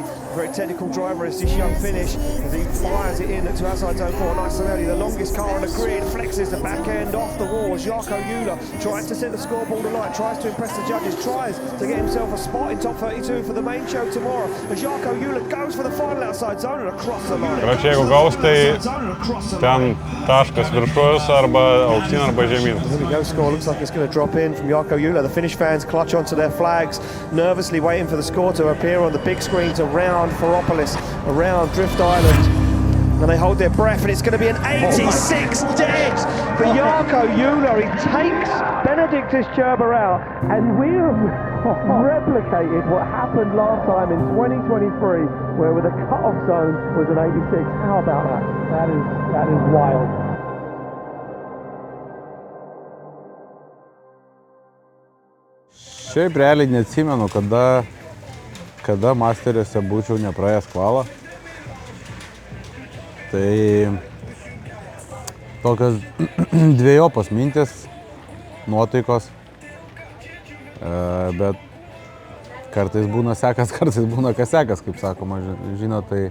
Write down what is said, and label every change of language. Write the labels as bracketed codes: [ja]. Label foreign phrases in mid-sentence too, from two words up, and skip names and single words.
[en] Very technical driver is this young Finnish as he fires it in to outside zone 4 nice and early. The longest car on the grid, flexes the back end off the wall as Jarkko Jula tries to set the scoreboard alight, tries to impress the judges, tries to get himself a spot in top 32 for the main show tomorrow. As Jarkko Jula goes for the final outside zone and across the line. [lt] Kračiai, jeigu gaus, tai ten taškas viršus arba aukštyn arba žemyn. [en] Here we go, score looks like it's going to drop in from Jarkko Jula. The Finnish fans clutch onto their flags, nervously waiting for the score to appear on the big screens around Ferropolis, around Drift Island. And they hold their breath, and it's going to be an 86 dead for Jarkko Jula. He takes Benediktas Čerba out, and we have replicated what happened last time in 2023, where the cut-off zone was an 86. How about that? That is wild. [lt] Šiaip realiai neatsimenu, kada masteriuose būčiau nepraėjęs kvalą. Tai tokios dviejopos mintis, nuotaikos, bet kartais būna sekas, kartais būna kas sekas, kaip sakoma, žinot, tai